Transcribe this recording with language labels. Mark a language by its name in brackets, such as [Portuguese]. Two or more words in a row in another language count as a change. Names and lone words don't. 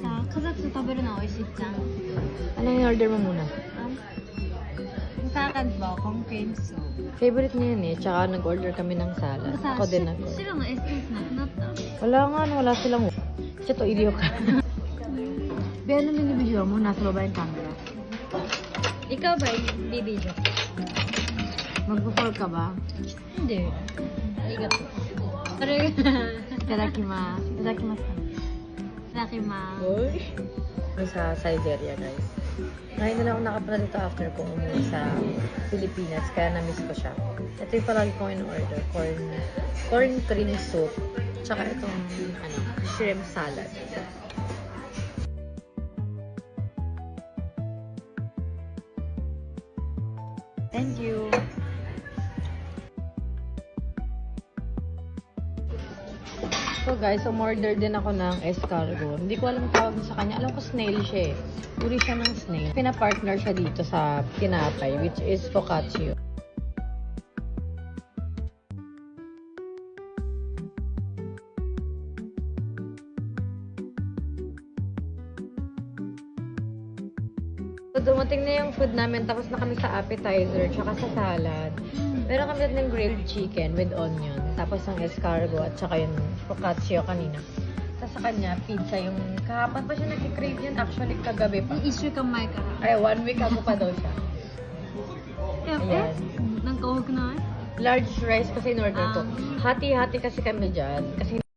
[Japanese] 家族と食べるの美味しいじゃん。 [Filipino] Anong in-order mo muna? Sa akin po, kung [English] cream soup. [Filipino] Favorite niya yun eh. Tsaka nag-order kami ng salad. Ako din ako. [Japanese] 白のエッセンスなくなった。 [Filipino] Wala nga, wala silang... Siya to, iliyo ka. Be, ano minibidyo mo? Nasa baba yung camera. Ikaw ba bibidyo? Magpo-fall ka ba? Hindi. Arigato. [Japanese] いただきます。いただきます. いただきます. [Filipino] Uy! Sa Siberia, guys. Ngayon na lang ako nakapunta dito after kong umuwi sa Pilipinas, kaya na-miss ko siya. Ito yung palagi kong in-order, [English] corn cream soup, [Filipino] tsaka itong [English] shrimp salad. Thank you! [Filipino] So guys, umorder din ako ng escargot. Hindi ko alam tawag sa kanya. Alam ko snail siya eh. Uri siya ng snail. Pina-partner siya dito sa tinapay, [English] which is focaccia. [Filipino] So, dumating na yung food namin. Tapos na kami sa appetizer, tsaka sa salad. Meron kami ng [English] grilled chicken with onion. [Filipino] Tapos ang escargot at saka yung focaccia kanina. Tapos sa kanya, pizza yung... Kahapon pa siya nag-crave yun. Actually, kagabi pa. [Japanese] 1 週間前から。 [Filipino] Ay, 1 week ako pa daw siya. Ayan. [Japanese] なんか多くない？ [English] Large rice [Filipino] kasi in order ko. Hati-hati kasi kami dyan. Kasi